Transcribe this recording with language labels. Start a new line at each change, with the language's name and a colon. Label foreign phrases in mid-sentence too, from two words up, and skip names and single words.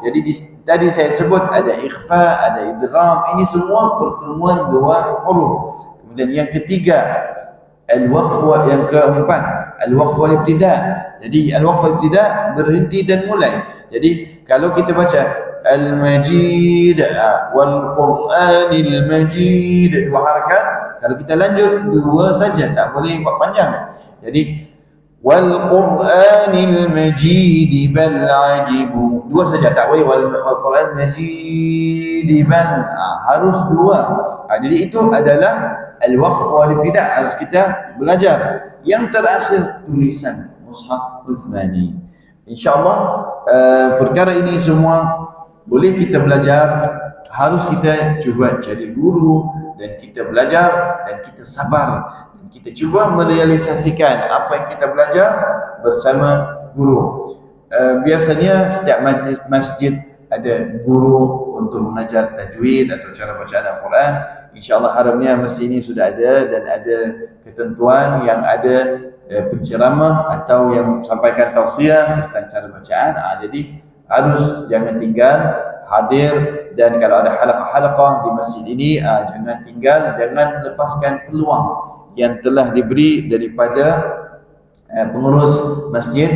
Malay: Jadi tadi saya sebut ada ikhfa, ada idgham, ini semua pertemuan 2 huruf. Kemudian yang ketiga al-waqf, yang keempat
Arabic: الوقف والابتداء.
Malay: Jadi
Arabic: الوقف والابتداء
Malay: berhenti dan mulai. Jadi kalau kita baca
Arabic: المجيد والقرآن المجيد
Malay: 2 harakat, kalau kita lanjut 2 saja, tak boleh buat panjang. Jadi
Arabic: والقرآن المجيد بل عجبوا,
Malay: 2 saja, tak boleh
Arabic: والقرآن مجيد بل,
Malay: harus 2. Jadi itu adalah
Arabic: الوقف والابتداء,
Malay: harus kita belajar. Yang terakhir tulisan mushaf Uthmani. InsyaAllah perkara ini semua boleh kita belajar. Harus kita cuba cari guru dan kita belajar dan kita sabar dan kita cuba merealisasikan apa yang kita belajar bersama guru. Biasanya setiap majlis masjid ada guru untuk mengajar tajwid atau cara bacaan Al-Quran. InsyaAllah harapnya masjid ini sudah ada dan ada ketentuan yang ada penceramah atau yang sampaikan tausiah tentang cara bacaan. Jadi harus jangan tinggal hadir, dan kalau ada halaqah-halaqah di masjid ini jangan tinggal, jangan lepaskan peluang yang telah diberi daripada pengurus masjid.